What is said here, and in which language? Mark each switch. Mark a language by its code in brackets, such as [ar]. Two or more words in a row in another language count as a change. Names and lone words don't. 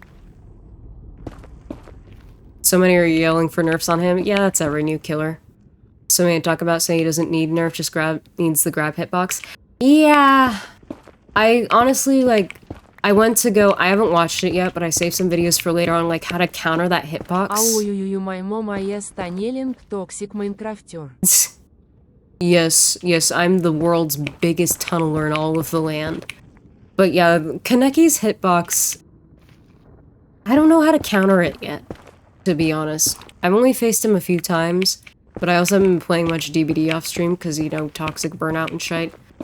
[en] So many are yelling for nerfs on him. Yeah, that's every new killer. So many talk about saying he doesn't need nerf, just needs the grab hitbox. Yeah. I honestly, like, I went to go, I haven't watched it yet, but I saved some videos for later on, like, how to counter that hitbox. [ru] Ау-ю-ю, мой мама есть [en] tunneling toxic minecrafter. Yes, I'm the world's biggest tunneler in all of the land. But yeah, Kaneki's hitbox, I don't know how to counter it yet, to be honest. I've only faced him a few times, but I also haven't been playing much DBD off stream because, you know, toxic burnout and shite.